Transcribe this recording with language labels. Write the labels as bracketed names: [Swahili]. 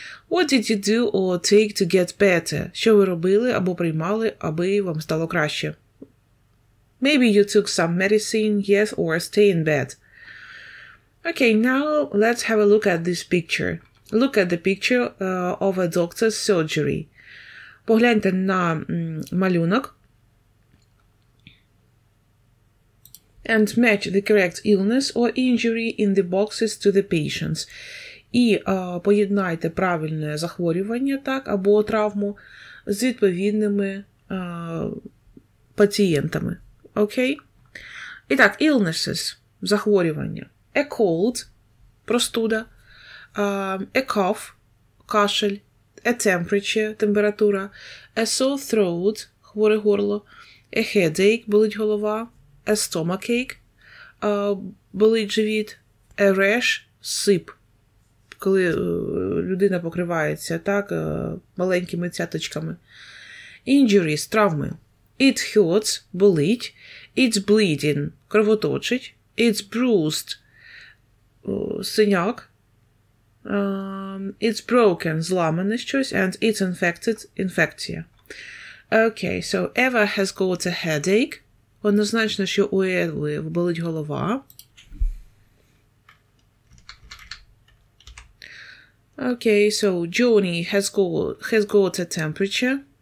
[English] What did you do or take to get better? [Ukrainian] Що ви робили або приймали, аби вам стало краще? [English] Maybe you took some medicine, yes, or stay in bed. Okay, now let's have a look at this picture. Look at the picture of a doctor's surgery. [Ukrainian] Погляньте на малюнок. [English] And match the correct illness or injury in the boxes to the patients. [Ukrainian] І поєднайте правильне захворювання, так, або травму з відповідними пацієнтами. Окей? І так, illnesses – захворювання. [English] A cold – простуда. A cough – кашель. A temperature – температура. A sore throat – [Ukrainian] хворе горло. [English] A headache – [Ukrainian] болить голова. [English] A stomachache – [Ukrainian] болить живіт. [English] A rash – сип. [Ukrainian] Коли людина покривається, так, маленькими цяточками. [English] Injuries – травми. It hurts – болить. It's bleeding – кровоточить. It's bruised – синяк. It's broken – [Ukrainian] зламане щось. [English] And it's infected – інфекція. Okay, so Eva has got a headache. [Ukrainian] Однозначно, що у Еви болить голова. [English] Okay, so Johnny has got a temperature.